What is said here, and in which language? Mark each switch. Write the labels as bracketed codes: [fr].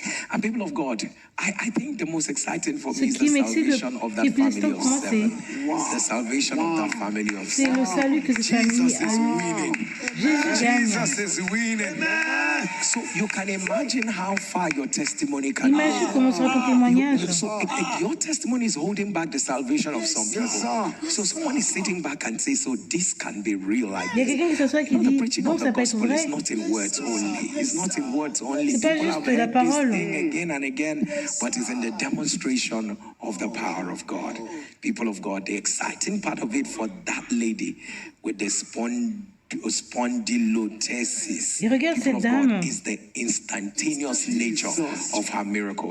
[en] And people of God, I think the most exciting for me is the salvation of that family of seven. The salvation of that family of seven. [fr] C'est le salut que cette famille a. [en] Jesus is winning. So you can imagine how far your testimony can go. [fr] Imagine comment sera ton témoignage. [en] So your testimony is holding back the salvation of some people. So someone is sitting back and say, so this can be real like [fr] Il y a quelqu'un qui s'assoit qui dit, bon, ça peut être vrai. [en] It's not in words only. It's not in words only. [fr] C'est pas juste la parole. [en] Again and again, but it's in the demonstration of the power of God. People of God, the exciting part of it for that lady with the spondylolisthesis. [fr] Et regarde cette dame. [en] Is the instantaneous nature of her miracle.